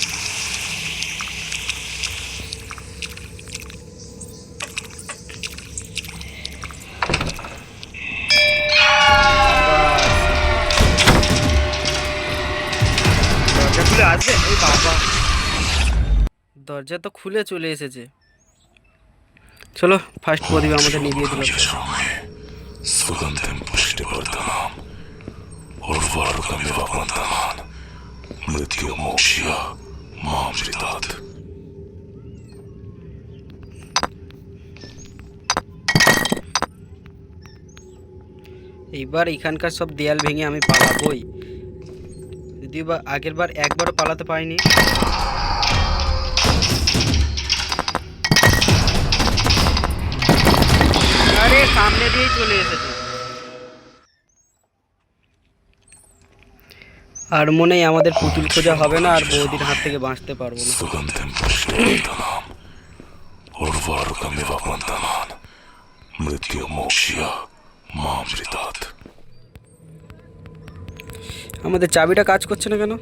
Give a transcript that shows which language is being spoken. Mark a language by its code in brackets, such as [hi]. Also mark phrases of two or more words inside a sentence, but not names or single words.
[bn] দরজা খুলে আসবে? এই বাবা, দরজা তো খুলে চলে এসেছে। চলো, ফার্স্ট প্রদীপ আমাদের নিভিয়ে দিল। [sa] सुगंधिम पुष्टिवर्धनम उर्वारुकमिव बन्धनान् मृत्युमोक्ष्य मामृतात्। [bn] এইবার এখানকার সব দেয়াল ভেঙে আমি পালাবই, যদিও বা আগের বার একবারও পালাতে পারিনি। আরে সামনে দিয়েই চলে এসেছে। আর মনে হয় আমাদের পুতুল খোঁজা হবে না, আর বৌদির হাত থেকে বাঁচতে পারবো না। [sa] सुगंधिम पुष्टिवर्धनम उर्वारुकमिव बन्धनान् मृत्युमोक्ष्य मामृतात्। [bn] আমাদের চাবিটা কাজ করছে না কেন?